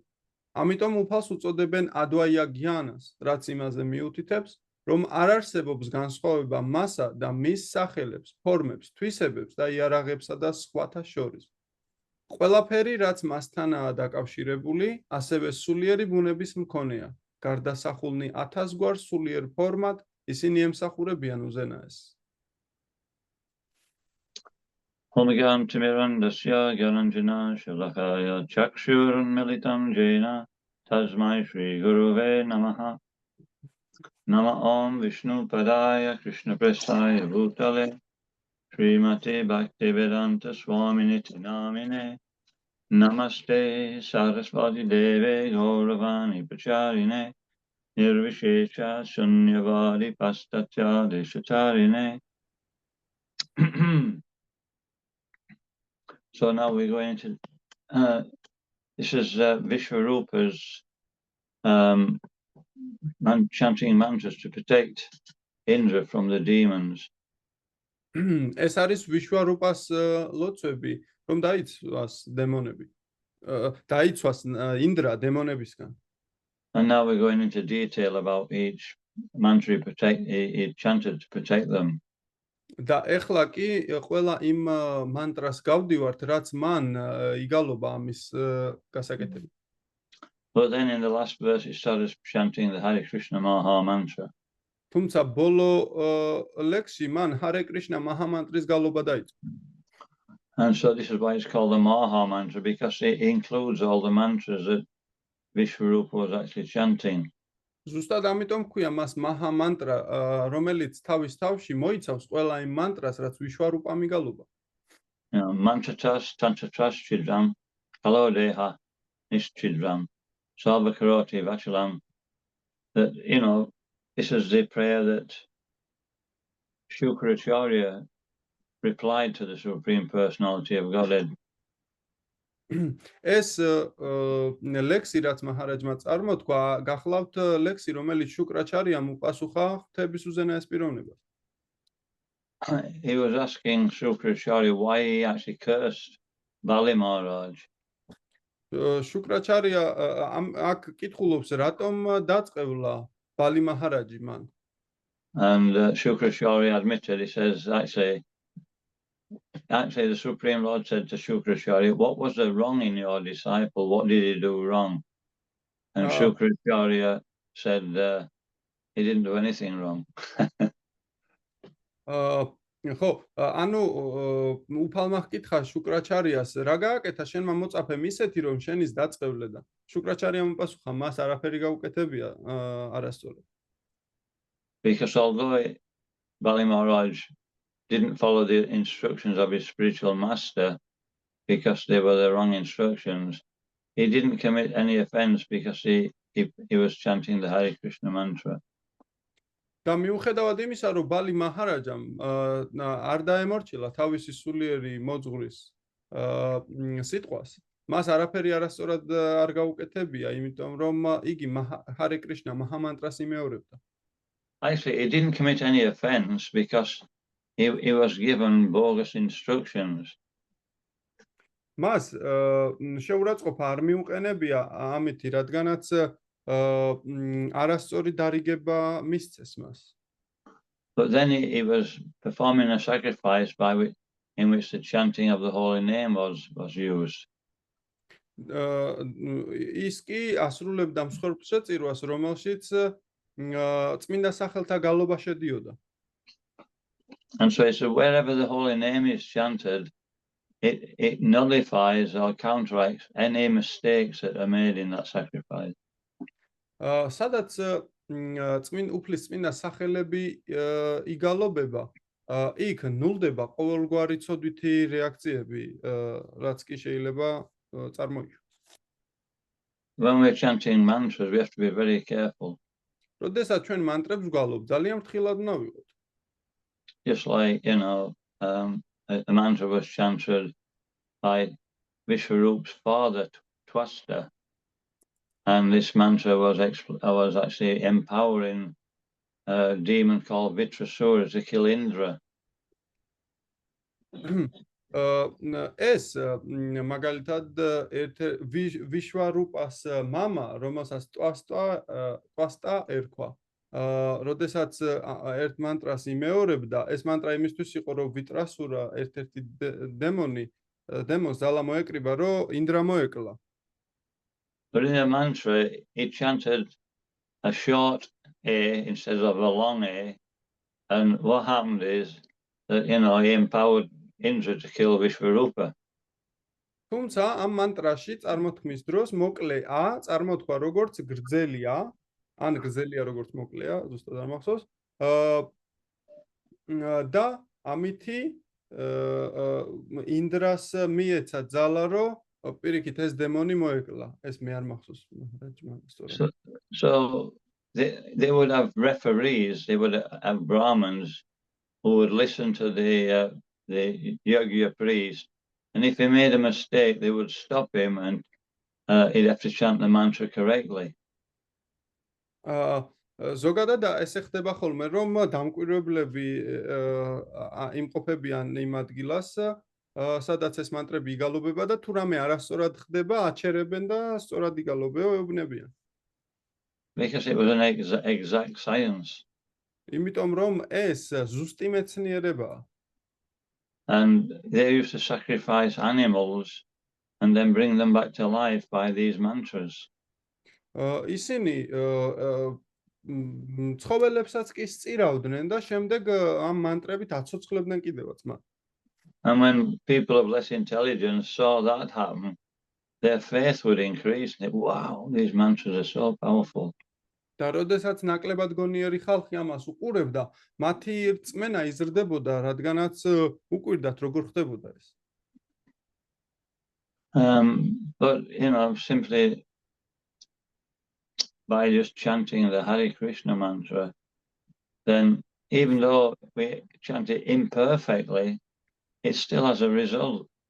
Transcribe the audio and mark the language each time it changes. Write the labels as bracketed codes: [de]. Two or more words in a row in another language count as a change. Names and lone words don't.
[ka] ამიტომ უფალს უწოდებენ [sa] अद्वय ज्ञान, [ka] რაც იმაზე მიუთითებს, რომ არ არსებობს განსხვავება მასა და მის სახელებს, ფორმებს, თვისებებს და იარაღებსა და სხვათა შორის. ყველაფერი, რაც მასთანაა დაკავშირებული, ასევე სულიერი ბუნების მქონეა. გარდასახულნი 1000 გვარ სულიერ ფორმად, ისინი ემსახურებიან უზენაესს. [sa] ओमज्ञान तिमिरान्धस्य ज्ञानाञ्जन शलाकया चक्षुरुन्मीलितं येन तस्मै श्री गुरवे नमः. नम ॐ विष्णु पादाय कृष्ण प्रेष्ठाय भूतले श्रीमते भक्तिवेदान्त स्वामिनिति नामिने नमस्ते सारस्वते देवे गौरवाणी प्रचारिणे निर्विशेष शून्यवादि पाश्चात्य देशतारिणे. [en] So now we're going to, this is Vishvarupa's chanting mantras to protect Indra from the demons. [ka] ეს არის ვიშვარუპას ლოცვები, რომ დაიცვას დემონები. დაიცვას ინდრა დემონებისგან. [en] And now we're going into detail about each mantra he chanted to protect them. [ka] და ეხლა კი ყველა იმ მანტრას გავდივართ, რაც მან იგალობა ამის გასაკეთებით. [en] But then in the last verse he started chanting the Hare Krishna Maha Mantra. [ka] თუმცა ბოლო ლექსში მან ჰარე კრიშნა მაჰა მანტრის გალობა დაიწყო. [en] And so this is why it's called the Maha Mantra, because it includes all the mantras that Vishvarupa was actually chanting. [ka] ზუსტად ამიტომ ქვია მას მაჰა მანტრა, რომელიც თავის თავში მოიცავს ყველა იმ მანტრას, რაც ვიშვარუპა მიგალობა. [sa] मन्त्रतस् तन्त्रतस् छिद्रं कालोदेह निश्छिद्रं सर्वकरोति वाचालम्. [en] That, this is the prayer that Shukracharya replied to the Supreme Personality of Godhead. [ka] ეს ლექსი, რაც მაჰარაჯმა წარმოთქვა, გახლავთ ლექსი, რომელიც შუკრაჩარიამ უპასუხა ღვთების უზენაეს პიროვნებას. [en] He was asking Shukracharya why he actually cursed Bali Maharaj. [ka] შუკრაჩარია აქ კითხულობს რატომ დაწყევლა ბალი მაჰარაჯი მან [en] And Shukracharya admitted, he says, actually, the Supreme Lord said to Shukracharya, what was the wrong in your disciple? What did he do wrong? And Shukracharya said, he didn't do anything wrong. [ka] ხო, ანუ უფალმა ჰკითხა შუკრაჩარიას, რა გააკეთა შენმა მოწაფემ ისეთი, რომ შენის დაწყევლე და შუკრაჩარიამ უპასუხა, მას არაფერი გაუკეთებია არასწორად. [en] Because although Bali Maharaj didn't follow the instructions of his spiritual master because they were the wrong instructions, he didn't commit any offense because he was chanting the Hare Krishna mantra. [ka] და მიუხედავად იმისა, რომ ბალი მაჰარაჯამ არ დაემორჩილა თავისი სულიერი მოძღვრის სიტყვას, მას არაფერი არასწორად არ გაუკეთებია, იმიტომ რომ იგი ჰარე კრიშნა მაჰამანტრას იმეორებდა. [en] Actually, he didn't commit any offense because he was given bogus instructions. [ka] მას შეურაცხყოფა არ მიუყენებია ამითი, რადგანაც არასწორი დარიგება მისცეს მას. [en] But then he was performing a sacrifice in which the chanting of the holy name was used. [ka] ის კი ასრულებდა მსხვერპლშეწირვას, რომელშიც წმინდა სახელთა გალობა შედიოდა. [en] And so it's wherever the holy name is chanted, it nullifies or counteracts any mistakes that are made in that sacrifice. [ka] სადაც უფლის წმინდა სახელები იგალობება, იქ ნულდება ყოველგვარი ცოდვითი რეაქციები, რაც კი შეიძლება წარმოიქმნას. [en] When we're chanting mantras, we have to be very careful. [ka] როდესაც ჩვენ მანტრებს ვგალობთ, ძალიან ფრთხილად უნდა ვიყოთ. [en] Just like, a mantra was chanted by Vishwarup's father, Twasta. And this mantra was actually empowering a demon called Vitrasura to kill Indra. [ka] ეს მაგალითად ვიშვარუპას მამა, რომელსაც ტვასტა ერქვა, როდესაც ერთ მანტრას იმეორებდა, ეს მანტრა იმისთვის იყო, რომ ვიტრასურა ერთ-ერთი დემონს ძალა მოეკრიბა, რომ ინდრა მოეკლა. [en] But in the mantra, he chanted a short A instead of a long A. And what happened is that, he empowered Indra to kill Vishvarupa. [ka] თუმცა ამ მანტრაში წარმოთქმის დროს მოკლე A წარმოთქვა როგორც გრძელი A, ან გრძელია როგორც მოკლეა, ზუსტად არ მახსოვს. და ამითი ინდრას მიეცა ძალა, რომ პირიქით ეს დემონი მოეკლა. ეს მე არ მახსოვს. [en] So they would have referees, they would have Brahmins who would listen to the Yogya priest, and if he made a mistake, they would stop him and he'd have to chant the mantra correctly. [ka] ზოგადად ესე ხდება ხოლმე, რომ დამკვირვებლები იმყოფებიან იმ ადგილას, სადაც ეს მანტრები იგალობება და თუ რამე არასწორად ხდება, აჩერებენ და სწორად იგალობებიან. [en] Because it was an exact science. [ka] იმიტომ რომ ეს ზუსტი მეცნიერებაა. [en] And they used to sacrifice animals and then bring them back to life by these mantras. [ka] ისინი ცხოველებსაც კი სწირავდნენ და შემდეგ ამ მანტრებით აცოცხლებდნენ კიდევაც მათ. [en] And when people of less intelligence saw that happen, their faith would increase. Wow, these mantras are so powerful. [ka] და როდესაც ნაკლებად გონიერი ხალხი ამას უყურებდა, მათი რწმენა იზრდებოდა, რადგანაც უკვირდათ როგორ ხდებოდა ეს. [en] But simply by just chanting the Hare Krishna mantra, then even though we chant it imperfectly, it still has a result.